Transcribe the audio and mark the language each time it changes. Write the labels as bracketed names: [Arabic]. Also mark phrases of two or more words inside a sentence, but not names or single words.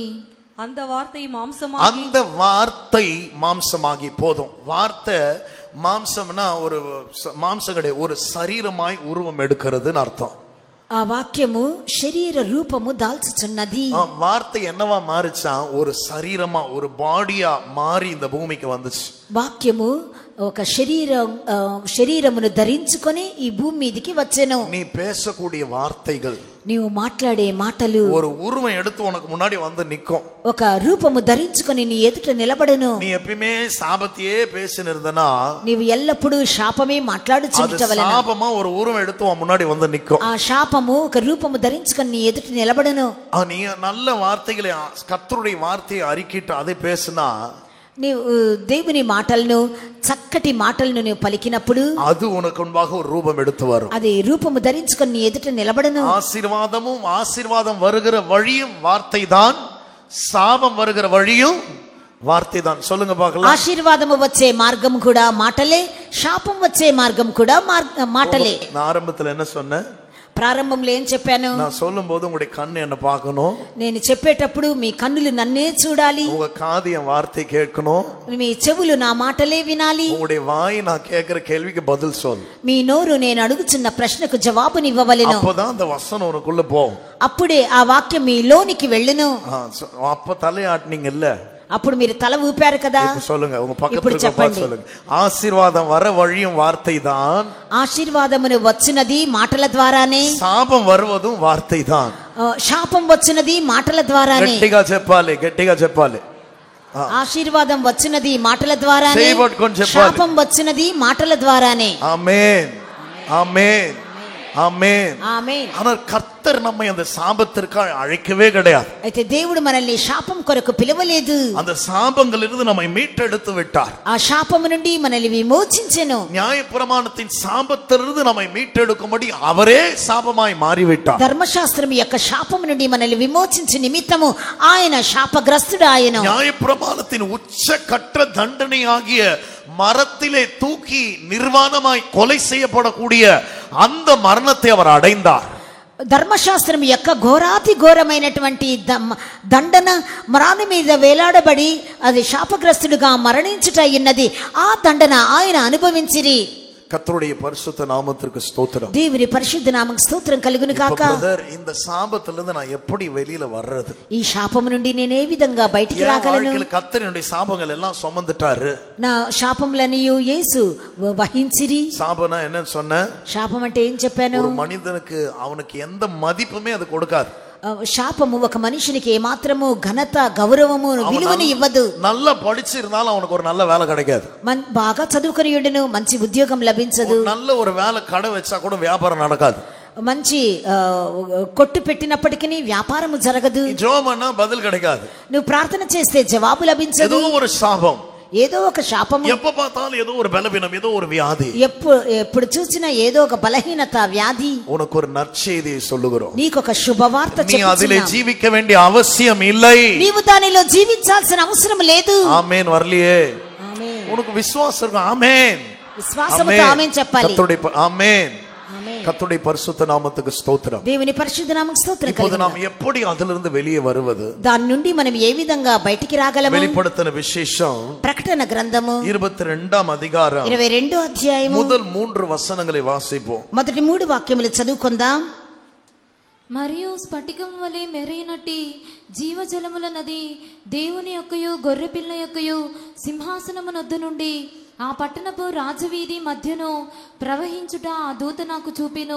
[Tamil] அந்த வார்த்தை மாம்சமாகி போதும். வார்த்தை மாம்சம்னா ஒரு மாம்சம் கிடையாது, ஒரு சரீரமாய் உருவம் எடுக்கிறதுன்னு அர்த்தம். [Telugu] ఆ వాక్యము శరీర రూపము దాల్చుచున్నది. [Tamil] వార్త என்னவா மாறிச்சா, ஒரு சரீரமா, ஒரு பாடியா மாறி இந்த பூமிக்கு வந்துச்சு. [Telugu] వాక్యము ఒక శరీరమును ధరించుకొని ఈ భూమి మీదకి వచ్చెను. [Tamil] நீ பேசக்கூடிய வார்த்தைகள், [Telugu] నీవు మాట్లాడే మాటలు [Tamil] ஒரு ఉరువం எடுத்து உனக்கு முன்னாடி வந்து நிக்கும். [Telugu] ఒక రూపము ధరించుకొని నీ ఎదుట నిలబడను. [Tamil] நீ எப்பவுமே சாபத்தையே பேசினிருந்தனா, [Telugu] నీవు ఎల్లప్పుడూ శాపమే మాట్లాడుచుండుట వలన [Tamil] சாபமா ஒரு உருவம் எடுத்து உன் முன்னாடி வந்து நிக்கும். [Telugu] ఆ శాపము ఒక రూపము ధరించుకొని నీ ఎదుట నిలబడను. [Tamil] நீ நல்ல வார்த்தைகளை, கர்த்தருடைய வார்த்தையை அறிக்கிட்டு அதை பேசினா, [Telugu] నీవు దేవుని మాటలను, చక్కటి మాటలను నీవు పలికినప్పుడు [Tamil] அது உனக்கு முன்பாக ஒரு ரூபம் எடுத்து வரும். [Telugu] అది రూపము ధరించుకొని నీ ఎదుట నిలబడను. [Tamil] ஆசீர்வாதம் வருகிற வழியும் வார்த்தை தான், சாபம் வருகிற வழியும் வார்த்தை தான். சொல்லுங்க பார்க்கலாம். [Telugu] ఆశీర్వాదము వచ్చే మార్గం కూడా మాటలే, శాపం వచ్చే మార్గం కూడా మాటలే. [Tamil] நான் ఆరంభத்துல என்ன சொன்னேன்? [Telugu] ప్రారంభంలో ఏం చెప్పాను? [Tamil] நான் சொல்லும் போது உங்களுடைய கண்ணு என்ன பார்க்கணும், [Telugu] నేను చెప్పేటప్పుడు మీ కన్నులు నన్నే చూడాలి, [Tamil] உங்க காது என் வார்த்தை கேட்கணும், [Telugu] మీ చెవులు నా మాటలే వినాలి, [Tamil] உங்களுடைய வாய் நான் கேட்கிற கேள்விக்கு பதில் சொல், [Telugu] మీ నోరు నేను అడుగుచున్న ప్రశ్నకు జవాబునివ్వవలెను. [Tamil] அப்பதான் அந்த வசனம் உனக்குள்ள போகும். [Telugu] అప్పుడే ఆ వాక్యం మీ లోనికి వెళ్ళును. [Tamil] அப்ப தலையாட்டினீங்க இல்ல, [Telugu] అప్పుడు మీరు తల ఊపారు కదా. [Tamil] சொல்லுங்க, உங்க பக்கத்துல பார்த்து சொல்லுங்க. ஆசீர்வாதம் வர வழியும் வார்த்தை தான், [Telugu] ఆశీర్వాదమును వచ్చినది మాటల ద్వారానే, [Tamil] சாபம் வருவதும் வார்த்தை தான், [Telugu] శాపం వచ్చినది మాటల ద్వారానే. గట్టిగా చెప్పాలి. ఆశీర్వాదం వచ్చినది మాటల ద్వారానే, శాపం వచ్చినది మాటల ద్వారానే. ఆమేన్, ఆమేన్, [Tamil] ஆமென். [Telugu] ఆమేన్. [Tamil] ஆனால் கர்த்தர் நம்மை அந்த சாபத்திற்கு அழைக்கவே கிடையாது. [Telugu] అయితే దేవుడు మనల్ని శాపం కొరకు పిలవలేదు. [Tamil] அந்த சாபங்களிலிருந்து நம்மை மீட்டெடுத்து விட்டார். [Telugu] ఆ శాపము నుండి మనల్ని విమోచించెను. [Tamil] நியாயப்பிரமாணத்தின் சாபத்திலிருந்து நம்மை மீட்டெடுக்கும்படி அவரே சாபமாய் மாறிவிட்டார். [Telugu] ధర్మశాస్త్రం యొక్క శాపము నుండి మనల్ని విమోచించే నిమిత్తము ఆయన శాపగ్రస్తుడు ఆయన. [Tamil] நியாயப்பிரமாணத்தின் உச்சகட்ட தண்டனையாகிய மரத்திலே தூக்கி நிர்வாணமாய் கொலை செய்யப்படக்கூடிய அந்த மரணத்தை அவர் அடைந்தார். [Telugu] ధర్మశాస్త్రం యొక్క ఘోరాతి ఘోరమైనటువంటి దండన మరణి మీద వేలాడబడి అది శాపగ్రస్తుడుగా మరణించుట అయ్యున్నది. ఆ దండన ఆయన అనుభవించిరి. [Tamil] கர்த்தருடைய பரிசுத்த நாமத்திற்கு ஸ்தோத்திரம். [Telugu] దేవుని పరిశుద్ధ నామముకు స్తోత్రం కలుగును కాక. [Tamil] பிரதர், இந்த சாபத்திலிருந்து நான் எப்படி வெளியில வர்றது? [Telugu] ఈ శాపము నుండి నేను ఏ విధంగా బయటికి రాగలను? [Tamil] கர்த்தர் என்னுடைய சாபங்கள் எல்லாம் சுமந்துட்டாரு. [Telugu] నా శాపములనియు యేసు వహించిరి. [Tamil] சாபனா என்ன சொன்ன? [Telugu] శాపం అంటే ఏం చెప్పాను? [Tamil] ஒரு மனிதனுக்கு அவனுக்கு எந்த மதிப்புமே அது கொடுக்காது. [Telugu] శాపము ఒక మనిషినికి ఏమాత్రము ఘనత గౌరవము విలువని ఇవ్వదు. [Tamil] நல்லா படிச்சிருந்தாலும் அவனுக்கு ஒரு நல்ல வேலை கிடைக்காது. [Telugu] బాగా చదువుకునియుడును మంచి ఉద్యోగం లభించదు. [Tamil] நல்ல ஒரு வேலை கடை வச்சா கூட வியாபாரம் நடக்காது. [Telugu] మంచి కొట్టు పెట్టినప్పటికీ వ్యాపారము జరగదు. [Tamil] ஜெபம்னா பதில் கிடைக்காது. [Telugu] నువ్వు ప్రార్థన చేస్తే జవాబు లభించదు. [Tamil] ஏதோ ஒரு சாபம், [Telugu] ఏదో ఒక శాపము. [Tamil] எப்ப பார்த்தாலும் ஏதோ ஒரு பலவீனம், ஏதோ ஒரு வியாதி. [Telugu] ఎప్పుడు చూసినా ఏదో ఒక బలహీనత వ్యాధి. [Tamil] உனக்கு ஒரு நற்செய்தியை சொல்லுகிறோம். [Telugu] నీకొక శుభవార్త [Tamil] நீ அதிலே ஜீவிக்க வேண்டிய அவசியம் இல்லை. [Telugu] నీవు దానిలో జీవించాల్సిన అవసరం లేదు. [Tamil] ஆமென். வரலையே? [Telugu] ఆమేన్. [Tamil] உனக்கு விசுவாசம் இருக்கு. ஆமென். [Telugu] విశ్వాసముతో ఆమేన్ చెప్పాలి. [Tamil] ஆமென். கர்த்தருடைய பரிசுத்த நாமத்துக்கு ஸ்தோத்திரம். [Telugu] దేవుని పరిశుద్ధ నామముకు స్తోత్రం. [Tamil] இப்போது நாம் எப்படி அதிலிருந்து வெளியே வருவது? [Telugu] దాని నుండి మనం ఏ విధంగా బయటికి రాగలము? [Tamil] வெளிப்படுத்தின விசேஷம் [Telugu] ప్రకటన గ్రంథము 22వ అధ్యాయం 22వ అధ్యాయము [Tamil] முதல் 3 வசனங்களை வாசிப்போம். [Telugu] మొదటి 3 వాక్యములు చదువుకుందాం. మరియు స్ఫటికం వలె మెరైనట్టి జీవజలముల నది దేవుని యొక్కయు గొర్రెపిల్ల యొక్కయు సింహాసనము నొద్ద నుండి ఆ పట్టణపు రాజవీధి మధ్యను ప్రవహించుట ఆ దూత నాకు చూపెను.